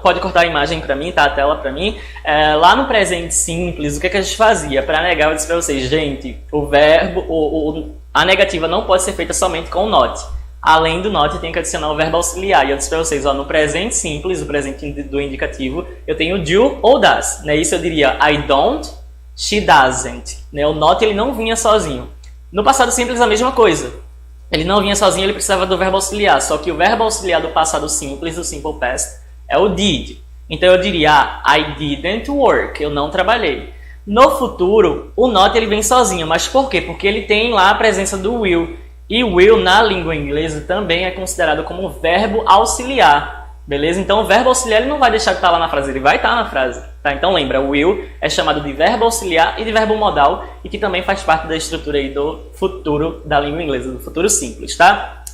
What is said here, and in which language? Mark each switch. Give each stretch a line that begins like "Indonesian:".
Portuguese: Pode cortar a imagem para mim, tá? A tela para mim. Lá no presente simples, o que a gente fazia? Para negar, eu disse para vocês, gente, o verbo... a negativa não pode ser feita somente com o not. Além do not, tem que adicionar o verbo auxiliar. E eu disse para vocês, ó, no presente simples, o presente do indicativo, eu tenho do ou does. Né? Isso eu diria
English: I don't, she doesn't.
Portuguese: Né? O not ele não vinha sozinho. No passado simples, a mesma coisa. Ele não vinha sozinho, ele precisava do verbo auxiliar. Só que o verbo auxiliar do passado simples, do simple past, é o did. Então eu diria
English: I didn't work.
Portuguese: Eu não trabalhei. No futuro, o not ele vem sozinho. Mas por quê? Porque ele tem lá a presença do will. E will, na língua inglesa, também é considerado como verbo auxiliar, beleza? Então, o verbo auxiliar ele não vai deixar de estar lá na frase, ele vai estar na frase, tá? Então, lembra, will é chamado de verbo auxiliar e de verbo modal, e que também faz parte da estrutura aí do futuro da língua inglesa, do futuro simples, tá?